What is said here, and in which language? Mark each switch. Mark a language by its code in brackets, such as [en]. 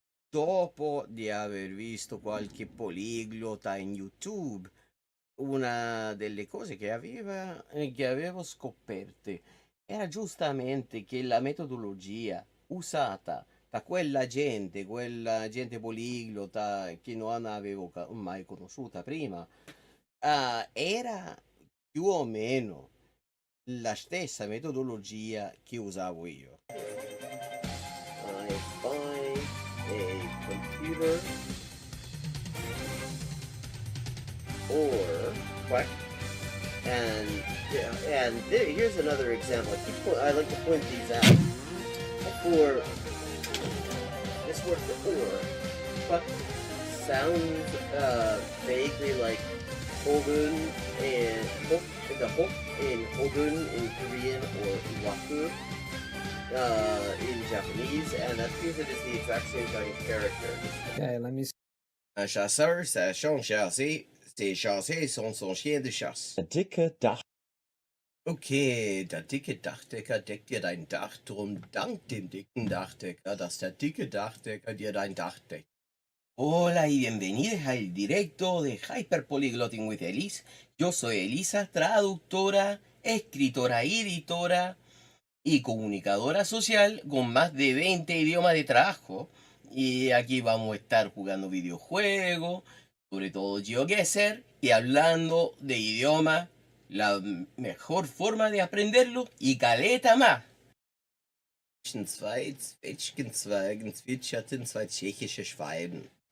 [it] dopo di aver visto qualche poliglota in YouTube, una delle cose che avevo scoperte era giustamente che la metodologia usata da quella gente poliglota che non avevo mai conosciuta prima, era più o meno la stessa metodologia che usavo io. [en] I find a computer or what? And here's another example. I like to point these out. For this word for or sounds vaguely like hogun and the hok in hogun in Korean or waku in Japanese, and that appears it is the exact same kind of character. Okay, let me see. [fr] Un chasseur sachant chasser, ses chassés sont son chien de chasse. [de] Der dicke Dach. Okay, der dicke Dachdecker deckt dir dein Dach, drum dank dem dicken Dachdecker, dass der dicke Dachdecker dir dein Dach deckt. [es] Hola y bienvenidos al directo de Hyperpolyglotting with Elise. Yo soy Elisa, traductora, escritora y editora y comunicadora social con más de 20 idiomas de trabajo. Y aquí vamos a estar jugando videojuegos, sobre todo GeoGuessr, y hablando de idioma, la mejor forma de aprenderlo y caleta más. [de] Zwei Zwetschgenzweigen zwitscherten zwei tschechische Schwalben.